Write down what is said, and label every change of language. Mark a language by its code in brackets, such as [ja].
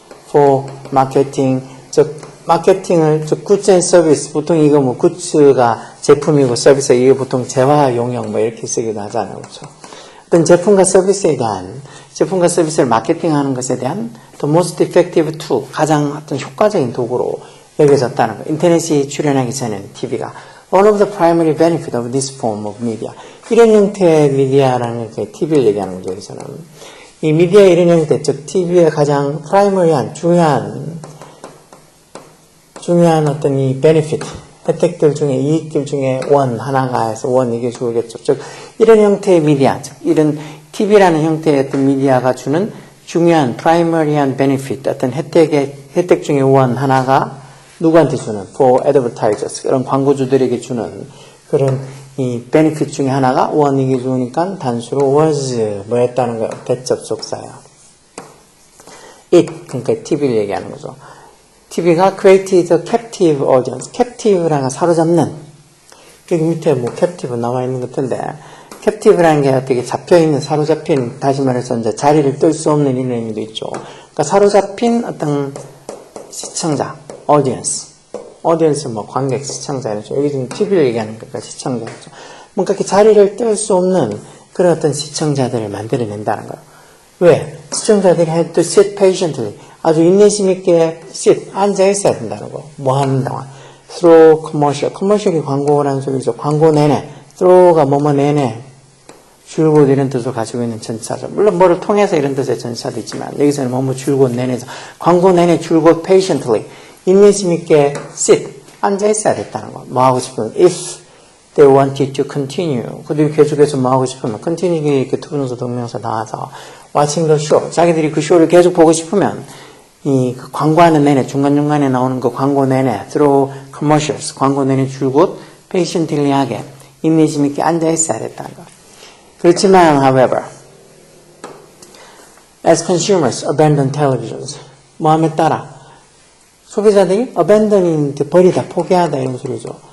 [en] For marketing, [ko] 즉 마케팅을, 즉 [en] goods and service, [ko] 보통 이거 뭐 goods가 제품이고 서비스, 이게 보통 재화 용역 뭐 이렇게 쓰기도 하잖아요. 그렇죠? 어떤 제품과 서비스에 대한, 제품과 서비스를 마케팅하는 것에 대한 [en] the most effective tool, [ko] 가장 어떤 효과적인 도구로 여겨졌다는 거예요. 인터넷이 출현하기 전에는 TV가. [en] One of the primary benefits of this form of media. [ko] 이런 형태의 미디어라는 게 TV를 얘기하는 거죠, 여기서는. 이 미디어의 이런 형태, 즉 TV의 가장 프라이머리한, 중요한 어떤 이 benefit, 혜택들 중에, 이익들 중에 하나가 해서 이게 주겠죠. 즉, 이런 형태의 미디어, 즉, 이런 TV라는 형태의 어떤 미디어가 주는 중요한, 프라이머리한 benefit, 어떤 혜택 중에 하나가 누구한테 주는? [en] For advertisers. [ko] 그런 광고주들에게 주는 그런 이 benefit 중에 하나가 이게 좋으니까 단수로 was, 뭐 했다는 거예요? 대접속사야. It, 그러니까 TV를 얘기하는 거죠. [en] TV가 created a captive audience. [ko] captive라는 사로잡는. 여기 밑에 뭐 captive 나와 있는 것 같은데, captive라는 게 어떻게 잡혀있는, 사로잡힌, 다시 말해서 이제 자리를 뜰 수 없는 이런 의미도 있죠. 그러니까 사로잡힌 어떤 시청자, audience 뭐 관객, 시청자 이렇죠. 여기 지금 TV를 얘기하는 거니까 시청자죠. 뭔가 이렇게 자리를 뜰 수 없는 그런 어떤 시청자들을 만들어낸다는 거예요. 왜? [en] 시청자들이 had to sit patiently. [ko] 아주 인내심 있게 sit, 앉아 있어야 된다는 거. 뭐 하는 동안. [en] through commercial. [ko] commercial이 광고라는 소리죠. 광고 내내. throw가 뭐뭐 내내. 줄곧 이런 뜻을 가지고 있는 전치사죠. 물론 뭐를 통해서 이런 뜻의 전치사도 있지만 여기서는 뭐뭐 줄곧 내내죠. 광고 내내 줄곧 patiently. 인내심 있게 sit, 앉아 있어야 됐다는 거. 뭐 하고 싶으면 [en] if they wanted to continue. [ko] 그들이 계속해서 뭐 하고 싶으면 continue가 이렇게 투부정사 동명사 나와서 [en] watching the show. [ko] 자기들이 그 쇼를 계속 보고 싶으면 이 광고하는 내내, 중간중간에 나오는 그 광고 내내 [en] through commercials, [ko] 광고 내내 줄곧 patiently 하게 인내심 있게 앉아 있어야 됐다는 거. 그렇지만 [en] however as consumers abandon televisions. [ko] 뭐함에 따라 소비자들이 abandoning, 버리다, 포기하다 이런 소리죠.